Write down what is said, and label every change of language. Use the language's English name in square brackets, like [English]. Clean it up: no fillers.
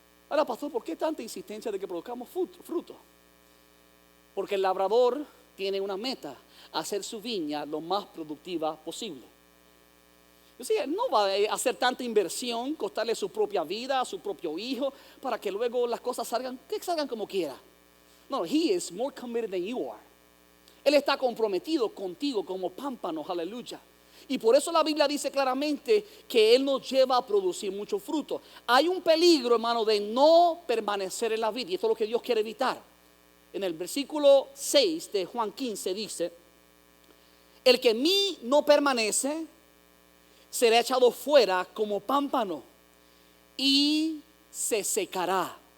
[Spanish] Ahora, pastor, ¿por qué tanta insistencia de que produzcamos fruto? Porque el labrador tiene una meta: hacer su viña lo más productiva posible. O sea, no va a hacer tanta inversión, costarle su propia vida, a su propio hijo, para que luego las cosas salgan como quiera. [English] No, he is more committed than you are. [Spanish] Él está comprometido contigo como pámpanos, aleluya. Y por eso la Biblia dice claramente que Él nos lleva a producir mucho fruto. Hay un peligro, hermano, de no permanecer en la vida, y esto es lo que Dios quiere evitar. En el versículo 6 de Juan 15 dice, el que en mí no permanece será echado fuera como pámpano y se secará.